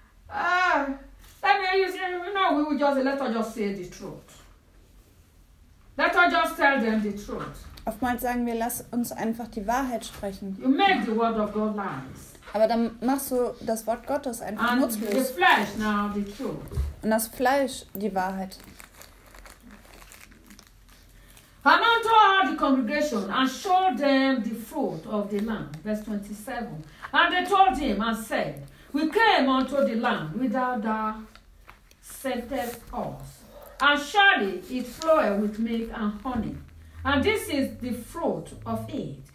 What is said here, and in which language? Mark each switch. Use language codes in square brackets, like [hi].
[en] I mean, you know, we will just let us just say the truth. just tell them the truth. [de] Oftmals sagen wir, lass uns einfach die Wahrheit sprechen. [en] You make the word of God lies. [de] Aber dann machst du das Wort Gottes einfach and nutzlos. [en] The flesh now the truth. [de] Und das Fleisch die Wahrheit. [en] Hanan told the congregation and showed them the fruit of the land, verse 27. And they told him and said, we came unto the land without thou sentest us. And surely it floweth with milk and honey. And this is the fruit of it.